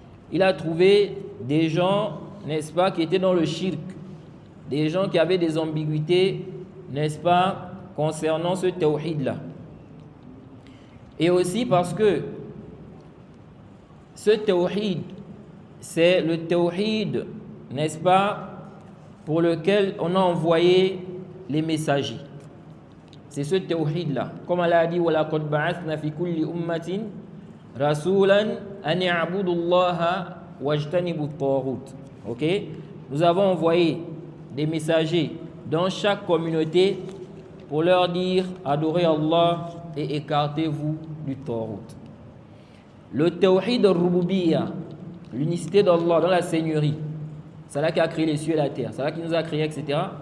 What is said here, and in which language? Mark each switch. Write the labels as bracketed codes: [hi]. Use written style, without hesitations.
[fr] Il a trouvé des gens, n'est-ce pas, qui étaient dans le shirk, des gens qui avaient des ambiguïtés, n'est-ce pas, concernant ce tawhid-là. Et aussi parce que ce tawhid, c'est le tawhid, n'est-ce pas, pour lequel on a envoyé les messagers. C'est ce tawhid-là. Comme Allah a dit, [ar] وَلَقَدْ بَعَثْنَا فِي كُلِّ أُمَّةٍ رَسُولًا أَنِ اعْبُدُوا اللَّهَ وَاجْتَنِبُوا الطَّاغُوتَ. [fr] Ok? Nous avons envoyé des messagers dans chaque communauté pour leur dire adorez Allah et écartez-vous du Taghut. Le tawhid al-rububiyya, l'unicité d'Allah dans la seigneurie, c'est là qui a créé les cieux et la terre, c'est là qui nous a créés, etc.